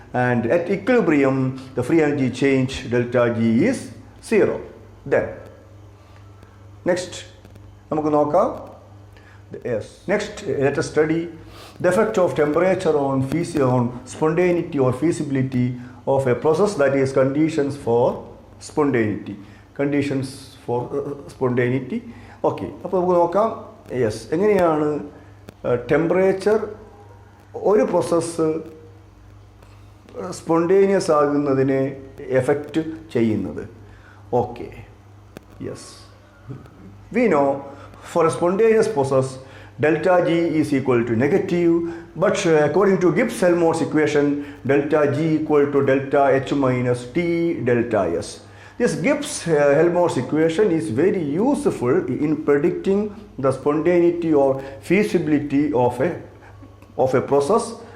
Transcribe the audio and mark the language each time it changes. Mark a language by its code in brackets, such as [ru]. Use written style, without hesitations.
[en] And at equilibrium, the free energy change, delta G is 0. Then, next, [ml] നമുക്ക് നോക്കാം [en] Yes. Next, let us study the effect of temperature on spontaneity or feasibility of a process, that is conditions for spontaneity. Conditions for spontaneity. [ml] Okay. അപ്പോൾ നമുക്ക് നോക്കാം. Yes, എങ്ങനെയാണ് temperature ഒരു process spontaneous ആകുന്നതിനെ effect ചെയ്യുന്നത്. [en] Okay. Yes. We know for a spontaneous process delta G is equal to negative, but according to Gibbs-Helmholtz equation delta G equal to delta H minus T delta S. This Gibbs-Helmholtz equation is very useful in predicting the spontaneity or feasibility of a process.